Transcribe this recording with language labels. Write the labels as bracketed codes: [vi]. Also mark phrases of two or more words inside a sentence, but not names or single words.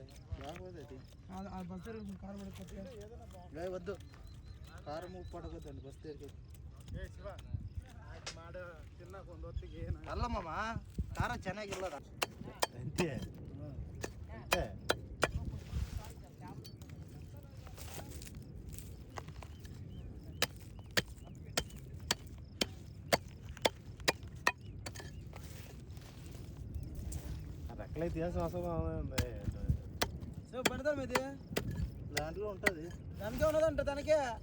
[te] బాగోదు. అది కారం పడుతుంది, వద్దు కారం ఉప్పు పడకూడదండి బస్తీకి. [kn] ಅಲ್ಲಮ್ಮ ಖಾರ ಚೆನ್ನಾಗಿಲ್ಲದ ಅಂತೆ ಅಂತೆ. [te] రెక్కలైతే సో పెడతాం, ఇది దాంట్లో ఉంటుంది, దానికే ఉన్నదంట, దానికే